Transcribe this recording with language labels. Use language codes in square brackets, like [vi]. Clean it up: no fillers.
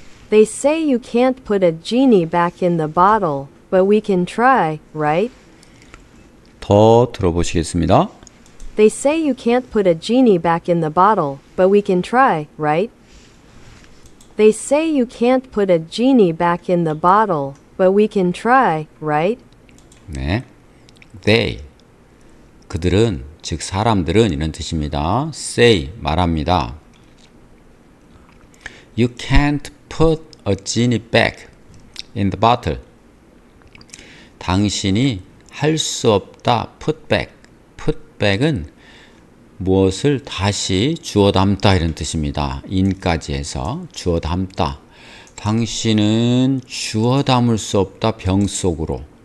[en] They say you can't put a genie back in the bottle, but we can try, right? [ko] 더 들어보시겠습니다. [en] They say you can't put a genie back in the bottle, but we can try, right? They say you can't put a genie back in the bottle, but we can try, right? [ko] 네, they 그들은 즉 사람들은 이런 뜻입니다. say 말합니다. [en] You can't put a genie back in the bottle. [ko] 당신이 할 수 없다. put back. put back은 무엇을 다시 주워 담다 이런 뜻입니다. in까지 해서 주워 담다. 당신은 주워 담을 수 없다. 병 속으로.